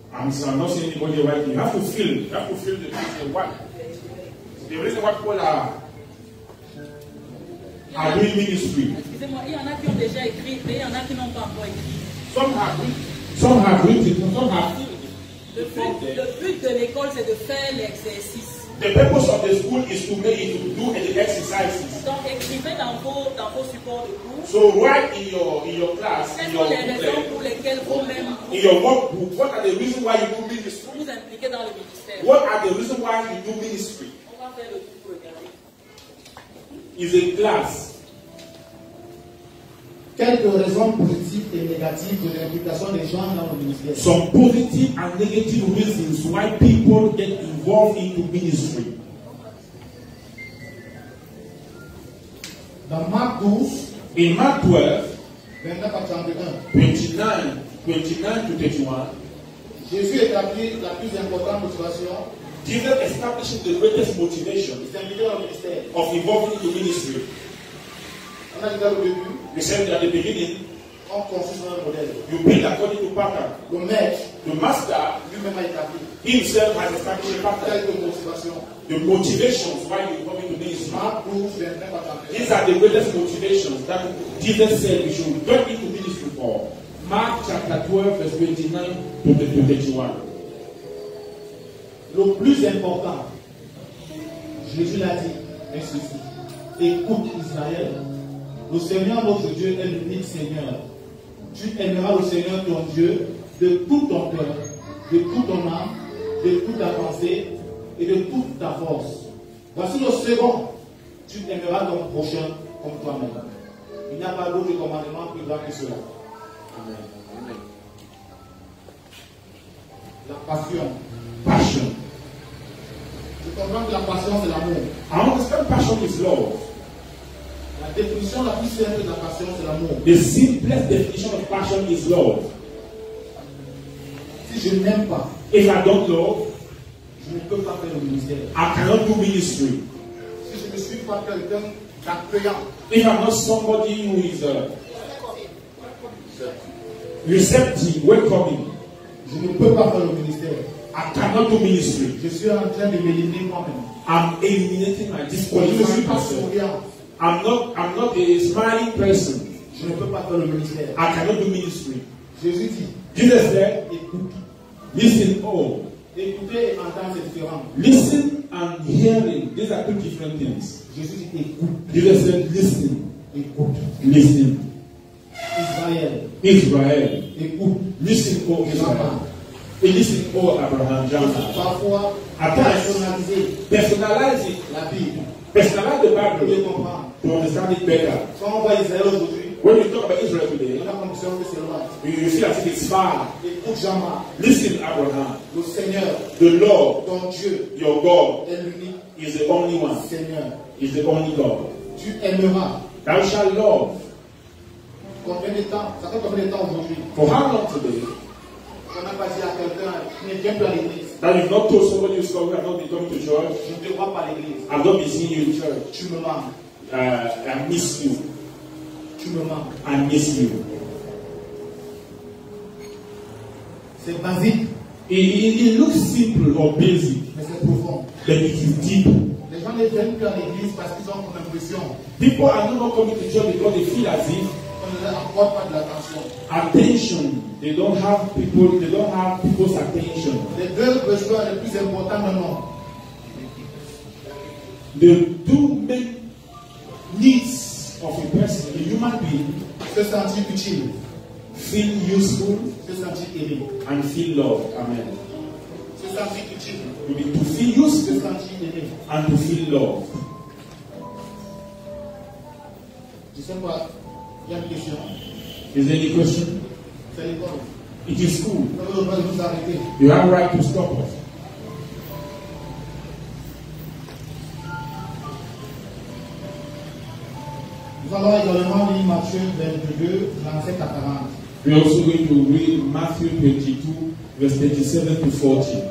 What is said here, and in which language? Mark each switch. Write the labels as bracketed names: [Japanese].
[English] I'm not saying anybody right. You have to feel. You have to feel the reason why. The reason why people are doing ministry. [French] Excusez-moi, il y en a qui ont déjà écrit, mais il y en a qui n'ont pas encore écrit. [English] Some have written, some have. [French] Le but de l'école, c'est de faire l'exercice. [English] The purpose of the school is to make it to do the exercises. [French] Donc, écrivez dans vos supports de cours. [English] So write in your class, [French] Quelles [English] in [French] sont [English] your [French] les raisons [English] booklet, [French] pour lesquelles vous-même [English] in your workbook, what are the reasons why you do ministry? [French] vous impliquez dans le ministère? [English] What are the reasons why you do ministry? [French] On va faire le tour pour regarder. [English] Is a class. [French] Quelques raisons positives et négatives de l'implication des gens dans le ministère. [English] Some positive and negative reasons why people get involved into ministry. [French] Dans Marc 12, [English] In Mark 12, [French] 29 à 31, [English] 29 to 31, [French] Jésus établit la plus importante motivation [English] Jesus establishes the greatest motivation [French] de s'impliquer dans le ministère. [English] of involving in the ministry. [French] On a dit au début, [English] We said at the beginning, [French] on construit sur un modèle. [English] you build according to pattern. [French] Le maître [English] The master [French] lui-même a établi [English] himself has established a pattern. [French] quelques motivations. [English] The motivations why you come into ministry. [French] Marc 12, 29 à 31. [English] These are the greatest motivations that Jesus said we should get into ministry for. Mark chapter 12, verse 29 to 31. [French] Le plus important, Jésus l'a dit, est ceci. Écoute Israël, le Seigneur notre Dieu est l'unique Seigneur. Tu aimeras le Seigneur ton Dieu de tout ton cœur, de toute ton âme, de toute ta pensée et de toute ta force. Voici le second. Tu aimeras ton prochain comme toi-même. Il n'y a pas d'autre commandement plus grand que cela. Amen. La passion. [English] Passion. [French] Je comprends que la passion c'est l'amour. [English] I understand passion is love. [French] La définition la plus simple de la passion c'est l'amour. [English] The simplest definition of passion is love. [French] Si je n'aime pas, [English] If I don't love, [French] je ne peux pas faire le ministère. [English] I cannot do ministry. [French] Si je ne suis pas quelqu'un d'accueillant, [English] If I'm not somebody who is receptive, welcoming, [French] je ne peux pas faire le ministère. [English] I cannot do ministry. [French] Je suis en train de m'éliminer moi-même. [English] I'm eliminating my [French] Je ne suis [English] disqualifying [French] pas [English] myself. [French] souriant. [English] I'm not a smiling person. [French] Je ne peux pas faire le ministère. [English] I cannot do ministry. [French] Jésus dit, [English] Jesus said, [French] écoute. [English] listen, oh, [French] Écouter et entendre c'est différent. [English] listen and hearing. These are two different things. [French] Jésus dit, écoute. [English] Jesus said, listen, [French] Écoute. [English] listen. [French] Israël, [English] Israel, [French] écoute. [English] listen, oh Israel. And listen, oh Abraham, Jacob. [French] Parfois, [English] At times, [French] personnaliser [English] personalize it. [French] la Bible. [English] Personalize the [French] Pour [English] Bible [French] mieux comprendre. [English] to understand it better. [French] Quand on voit Israël aujourd'hui, [English] When you talk about Israel today, [French] on a l'impression que c'est loin. [English] you see as if it's far. [French] Écoute Jean-Marc, [English] Listen, Abraham. [French] le Seigneur, [English] The Lord, [French] ton Dieu, [English] your God, [French] est l'unique [English] is the only one. [French] Seigneur. [English] Is the only God. [French] Tu aimeras. [English] Thou shalt love. [French] Combien de temps? Ça fait combien de temps aujourd'hui? [English] For how long today? [French] On n'a pas dit à quelqu'un qui ne vient plus à l'église. [English] That you've not told somebody who's coming, I've not been coming to church. [French] Je ne te vois pas à l'église. [English] I've not been seeing you in church. [French] Tu me manques. [English] I miss you. [French] Tu me manques. [English] I miss you. [French] C'est basique, [English] It looks simple or basic, [French] mais c'est profond. [English] but it is deep. [French] Les gens gens ne viennent plus à l'église parce qu'ils ont comme impression. [English] People are no more coming to church because they feel as if [French] On ne leur accorde pas de l'attention. [English] attention. They don't have people's attention. [French] Les deux besoins les plus importants maintenant. [English] The two main needs of a person, a human being, [French] Se sentir utile, [English] feel useful [French] se sentir aimé. [English] and feel loved. Amen. [French] Se sentir utile, [English] You need to feel [French] se [English] useful [French] sentir aimé. [English] and to feel loved. [French] Je sais pas, il y a une question. [English] Is there any question? [French] C'est l'école. [English] It is school. [French] Vous avez le droit de vous arrêter. [English] You have right to stop us. [French] Nous allons également lire Matthieu 22, 37 à 40. [English] We are also going to read Matthew 22, verse 37 to 40.